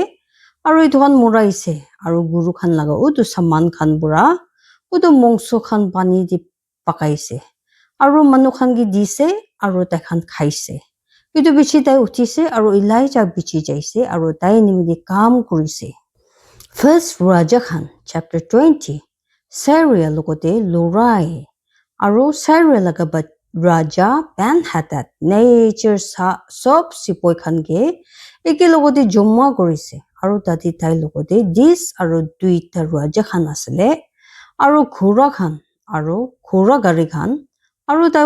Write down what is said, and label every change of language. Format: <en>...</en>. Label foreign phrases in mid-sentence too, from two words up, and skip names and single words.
<nag>Aru itu khan muraise. Aru guru khan laga utu saman khan pura. Utu mongso khan pani di pakaise. Aru manu khan ki dise. Aru tai khan khaise. Itu bichi tai utise. Aru Elijah bichi jaise. Aru tai nimidi kaam kurise. First Raja Khan chapter 20. Syria lokote Lurai. Aru Syria laga Raja Ben-Hadad nature sob sipoi khan ke eke logote jomma korise aru tati tai logote dis aru duita raja khan asile aru khura khan aru khura gari khan aru tai</nag>